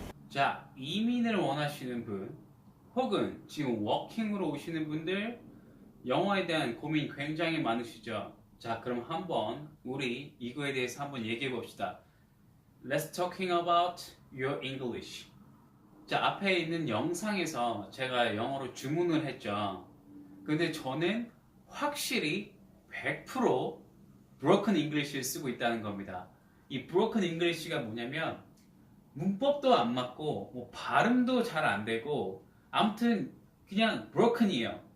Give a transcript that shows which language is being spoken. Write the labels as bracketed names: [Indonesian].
[Korean] 자, 이민을 원하시는 분, 혹은 지금 워킹으로 오시는 분들, 영어에 대한 고민 굉장히 많으시죠? 자, 그럼 한번 우리 이거에 대해서 한번 얘기해 봅시다. [English] Let's talking about your English. [Korean] 자, 앞에 있는 영상에서 제가 영어로 주문을 했죠. 근데 저는 확실히 100% broken English를 쓰고 있다는 겁니다. 이 broken English가 뭐냐면 문법도 안 맞고 뭐 발음도 잘 안 되고 아무튼 그냥 broken이에요.